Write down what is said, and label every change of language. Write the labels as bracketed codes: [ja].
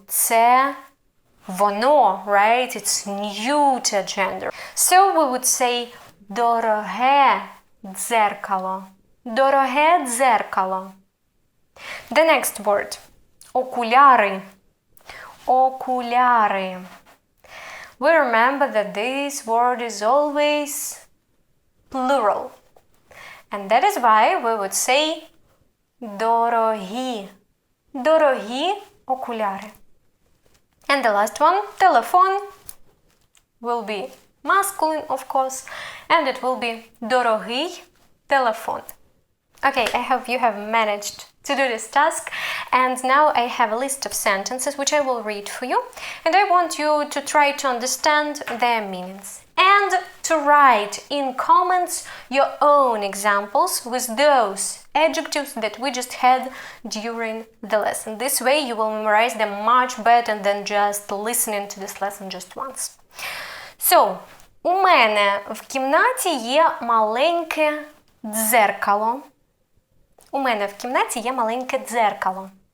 [uk] Це воно, [en] right? It's neuter gender. So we would say [uk] дороге дзеркало. Дороге дзеркало. [en] The next word. [uk] Окуляри. Окуляри. [en] We remember that this word is always plural. And that is why we would say дорогі. [uk] Дорогі окуляри. [en] And the last one, телефон, will be masculine, of course, and it will be [uk] дорогий телефон. [en] Okay, I hope you have managed to do this task, and now I have a list of sentences which I will read for you, and I want you to try to understand their meanings and to write in comments your own examples with those adjectives that we just had during the lesson. This way you will memorize them much better than just listening to this lesson just once. [uk] So, у мене в кімнаті є маленьке дзеркало. У мене в кімнаті є маленьке дзеркало.